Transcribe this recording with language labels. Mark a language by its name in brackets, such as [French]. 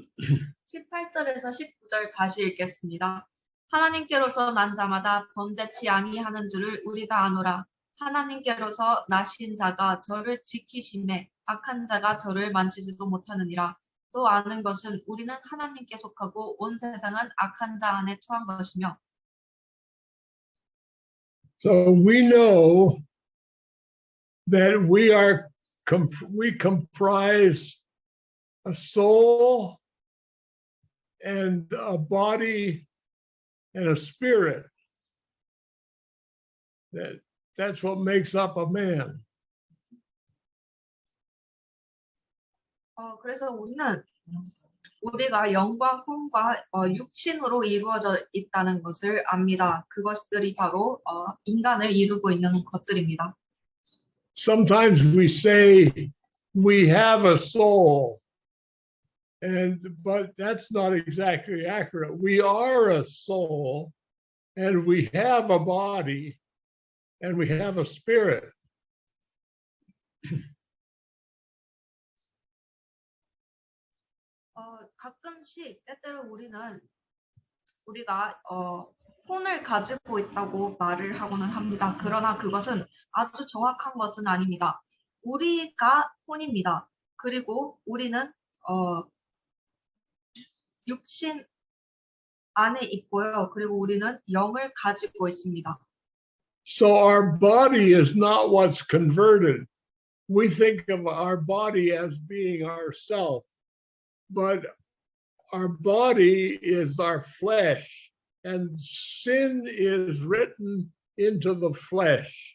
[Korean] 18절에서 19절 다시 읽겠습니다. 하나님께로서 난 자마다 범죄치 아니하는 줄을 우리가 아노라. 하나님께로서 나신 자가 저를 지키심에 악한 자가 저를 만지지도 못하느니라. 또 아는 것은 우리는 하나님께 속하고 온 세상은 악한 자 안에 처한 것이며. [English] So we know that we comprise a soul and a body and a spirit. That's what makes up a man. [Korean] 그래서 우리가 영과 혼과 육신으로 이루어져 있다는 것을 압니다. 그것들이 바로 인간을 이루고 있는 것들입니다. [English] Sometimes we say we have a soul, but that's not exactly accurate. We are a soul, and we have a body, and we have a spirit. [Korean] 가끔씩 때때로 우리가 혼을 가지고 있다고 말을 하고는 합니다. 그러나 그것은 아주 정확한 것은 아닙니다. 우리가 혼입니다. 그리고 우리는 육신 안에 있고요. 그리고 우리는 영을 가지고 있습니다. [English] So our body is not what's converted. We think of our body as being ourself, but our body is our flesh, and sin is written into the flesh.